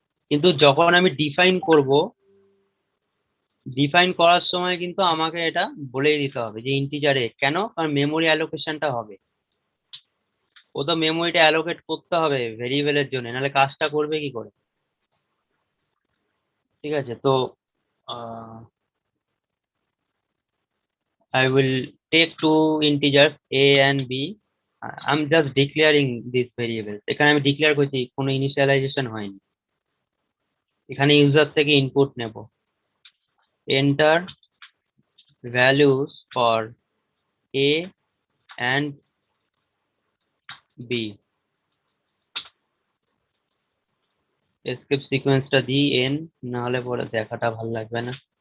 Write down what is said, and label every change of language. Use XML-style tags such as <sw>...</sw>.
<bn>কিন্তু যখন আমি ডিফাইন করব, ডিফাইন করার সময় কিন্তু আমাকে এটা বলেই দিতে হবে যে ইন্টিজারে, কেন? কারণ মেমোরি অ্যালোকেশনটা হবে, ও তো মেমোরিটা অ্যালোকেট করতে হবে ভেরিয়েবলের জন্য, নাহলে কাজটা করবে কি করে? ঠিক আছে, তো</bn> <en>I will take two integers a and b. I'm just declaring these variables.</en> <bn>এখানে আমি ডিক্লেয়ার করছি, কোনো ইনিশিয়ালাইজেশন হয়নি। এখানে ইউজার থেকে ইনপুট নেব,</bn> <en>enter values for a and b,</en> <bn>escape সিকোয়েন্সটা দিই n, না হলে পরে দেখাটা ভালো লাগবে না।</bn>